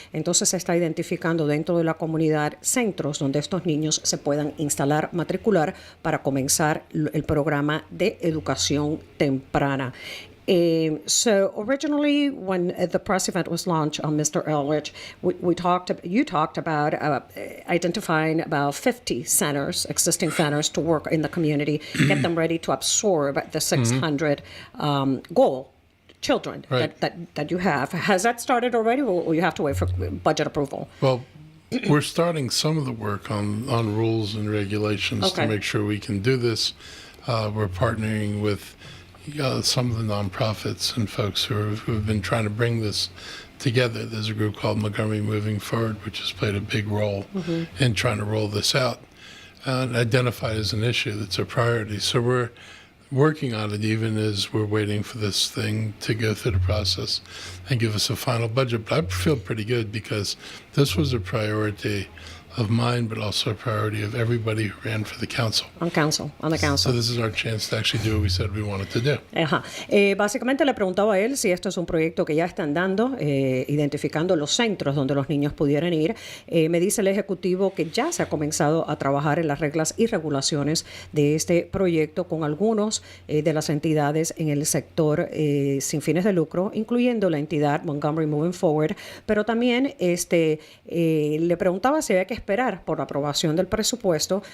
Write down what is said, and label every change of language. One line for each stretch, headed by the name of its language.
Spanish: Entonces se está identificando dentro de la comunidad centros donde estos niños se puedan instalar, matricular para comenzar el programa de educación temprana.
English: So originally, when the press event was launched on Mr. Elrich, you talked about identifying about 50 centers, existing centers, to work in the community, get them ready to absorb the 600 goal children Right. that you have. Has that started already, or you have to wait for budget approval? Well, we're starting some of the work on rules and regulations Okay. to make sure we can do this. We're partnering with some of the nonprofits and folks who have been trying to bring this together. There's a group called Montgomery Moving Forward, which has played a big role in trying to roll this out and identify it as an issue that's a priority. So we're working on it even as we're waiting for this thing to go through the process and give us a final budget. But I feel pretty good because this was a priority of mine, but also a priority of everybody who ran for the council. On the council. So this is our chance to actually do what we said we wanted to do. Ajá.
Spanish: Básicamente le preguntaba a él si esto es un proyecto que ya están dando, identificando los centros donde los niños pudieran ir. Me dice el ejecutivo que ya se ha comenzado a trabajar en las reglas y regulaciones de este proyecto con algunos de las entidades en el sector sin fines de lucro, incluyendo la entidad Montgomery Moving Forward, pero también le preguntaba si había que esperar por la aprobación del presupuesto.